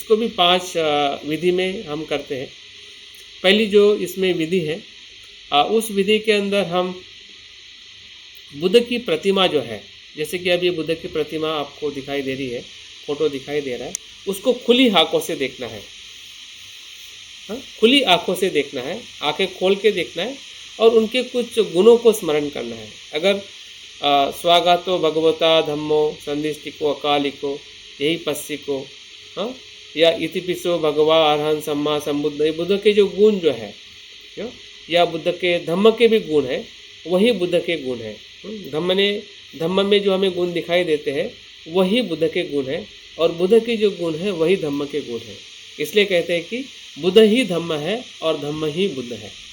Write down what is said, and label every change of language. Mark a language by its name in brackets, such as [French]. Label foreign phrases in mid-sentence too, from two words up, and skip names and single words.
[Hindi] इसको भी 5 विधि में हम करते हैं। पहली जो इसमें विधि है उस विधि के अंदर हम बुद्ध की प्रतिमा जो है, जैसे कि अब ये बुद्ध की प्रतिमा आपको दिखाई दे रही है, फोटो दिखाई दे रहा है, उसको खुली आंखों से देखना है। खुली आंखों से देखना है, आंखें खोल के देखना है और उनके कुछ गुणों को स्मरण करना है। अगर [Pali] स्वागतो भगवता धम्मो संदिष्टिको अकालिको यही पस्सिको [Hindi] या [Pali] इतिपिसो भगवा अरहं सम्मा संबुद्ध, [Hindi] ये बुद्ध के जो गुण जो है, या बुद्ध के धम्म के भी गुण है, वही बुद्ध के गुण है। धम्म में जो हमें गुण दिखाई देते हैं वही बुद्ध के गुण है, और बुद्ध के जो गुण है वही धम्म के गुण है। इसलिए कहते हैं कि बुद्ध ही धम्म है और धम्म ही बुद्ध है।